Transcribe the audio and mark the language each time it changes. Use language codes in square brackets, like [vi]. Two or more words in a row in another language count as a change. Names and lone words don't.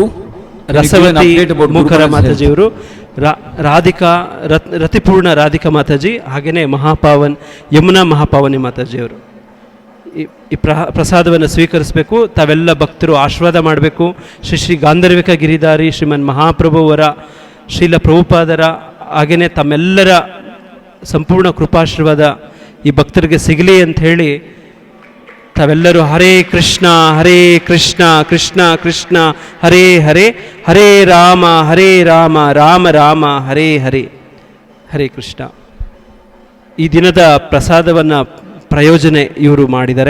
[kn] ರಸವತಿ ಮುಖರ ಮಾತಾಜಿಯವರು, ರಾಧಿಕಾ ರತಿಪೂರ್ಣ ರಾಧಿಕಾ ಮಾತಾಜಿ, ಹಾಗೆಯೇ ಯಮುನಾ ಮಹಾಪಾವನಿ ಮಾತಾಜಿಯವರು ಈ ಪ್ರಸಾದವನ್ನು ಸ್ವೀಕರಿಸಬೇಕು. ತಾವೆಲ್ಲ ಭಕ್ತರು ಆಶೀರ್ವಾದ ಮಾಡಬೇಕು. ಶ್ರೀ ಗಾಂಧರ್ವಿಕ ಗಿರಿಧಾರಿ ಶ್ರೀಮನ್ ಮಹಾಪ್ರಭುವರ, ಶ್ರೀಲ ಪ್ರಭುಪಾದರ, ಹಾಗೆಯೇ ತಮ್ಮೆಲ್ಲರ ಸಂಪೂರ್ಣ ಕೃಪಾಶೀರ್ವಾದ ಈ ಭಕ್ತರಿಗೆ ಸಿಗಲಿ ಅಂತ ಹೇಳಿ ತಾವೆಲ್ಲರೂ ಹರೇ ಕೃಷ್ಣ ಕೃಷ್ಣ ಕೃಷ್ಣ ಹರೇ ಹರೇ, ಹರೇ ರಾಮ ರಾಮ ರಾಮ ಹರೇ ಹರೇ. ಹರೇ ಕೃಷ್ಣ. ಈ ದಿನದ ಪ್ರಸಾದವನ್ನು ಪ್ರಯೋಜನೆ ಇವರು ಮಾಡಿದ್ದಾರೆ.